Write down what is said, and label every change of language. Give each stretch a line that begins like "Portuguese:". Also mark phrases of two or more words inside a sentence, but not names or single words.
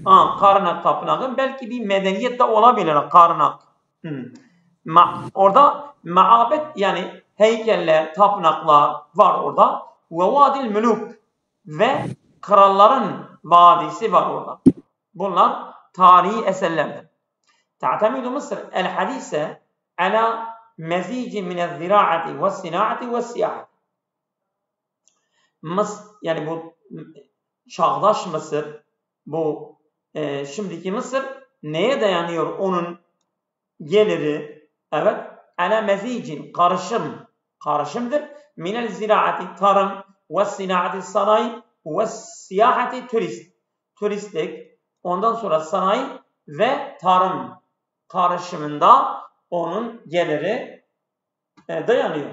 Turkish: Karnak tapınağı belki bir medeniyet de olabilir Karnak. Orada maabet yani heykeller, tapınaklar var orada. Ve
Arabic: وادي الملوك
Turkish: ve kralların vadisi var orada. Bunlar tarihi eserlerdir.
Arabic: تعتمد مصر الحديثة على مزيج من الزراعة والصناعة والسياحة.
Turkish: Mısır, yani bu çağdaş Mısır, bu şimdiki Mısır neye dayanıyor onun geliri? Evet,
Arabic: على مزيج
Turkish: karışımdır.
Arabic: من الزراعة
Turkish: tarım ve sinaati sanayi ve siyahati turistlik, ondan sonra sanayi ve tarım karışımında onun geliri dayanıyor.